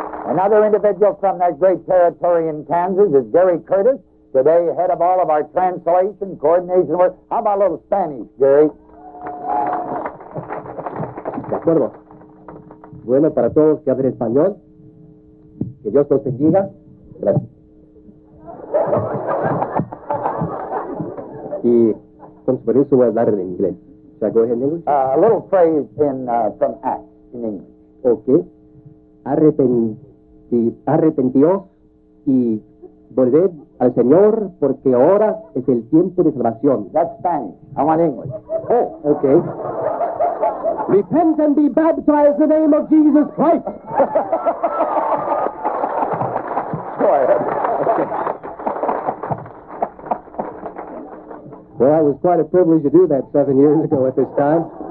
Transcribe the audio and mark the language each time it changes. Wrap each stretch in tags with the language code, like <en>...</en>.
<en>Another individual from that great territory in Kansas is Gary Curtis, today head of all of our translation coordination work. How about a little Spanish, Gary?</en> <es>De acuerdo. Bueno, para todos que hablen español, que Dios los bendiga. Gracias. Y con su permiso voy a hablar en inglés.</es> <en>Should I go ahead in English? A little phrase in from Acts in English. Okay.</en> <es>Arrepentíos y volved al Señor porque ahora es el tiempo de salvación.</es> <en>That's Spanish. I want English. Oh, okay. Repent and be baptized in the name of Jesus Christ. Go ahead. Okay. Well, it was quite a privilege to do that 7 years ago at this time.</en>